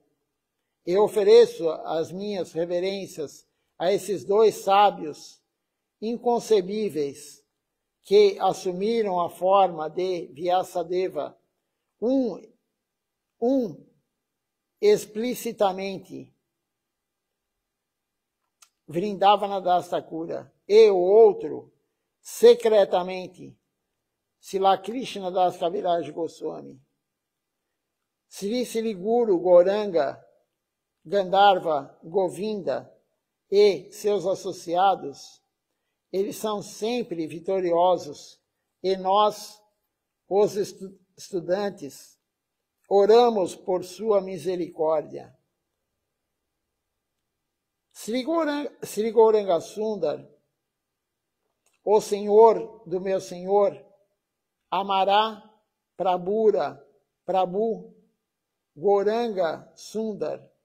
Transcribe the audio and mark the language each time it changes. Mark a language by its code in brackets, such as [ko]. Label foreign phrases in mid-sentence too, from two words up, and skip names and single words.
[pt] Eu ofereço as minhas reverências a esses 2 sábios inconcebíveis que assumiram a forma de Vyasadeva, um explicitamente Vrindavana Das Thakura e o outro secretamente Srila Krishna Das Kaviraj Goswami. Sri Sri Guru Gauranga, Gandharva, Govinda e seus associados, eles são sempre vitoriosos e nós, os estudantes, oramos por sua misericórdia. Sri Gauranga Sundar, o Senhor do meu Senhor, amará Prabhu Gauranga Sundar,